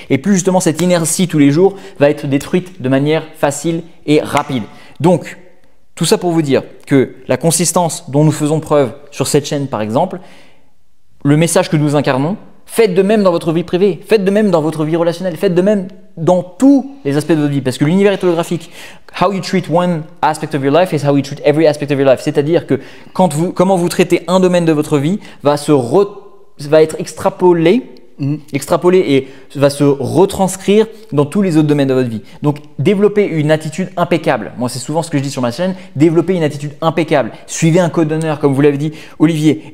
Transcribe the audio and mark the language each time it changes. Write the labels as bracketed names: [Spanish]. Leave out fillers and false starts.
[French] Et plus justement cette inertie tous les jours va être détruite de manière facile et rapide. Donc, tout ça pour vous dire que la consistance dont nous faisons preuve sur cette chaîne par exemple, le message que nous incarnons, faites de même dans votre vie privée, faites de même dans votre vie relationnelle, faites de même dans tous les aspects de votre vie. Parce que l'univers est holographique. [English] How you treat one aspect of your life is how you treat every aspect of your life. [French] C'est-à-dire que comment vous traitez un domaine de votre vie va être extrapolé et va se retranscrire dans tous les autres domaines de votre vie. Donc, développez une attitude impeccable. Moi, c'est souvent ce que je dis sur ma chaîne. Développez une attitude impeccable. Suivez un code d'honneur, comme vous l'avez dit, Olivier.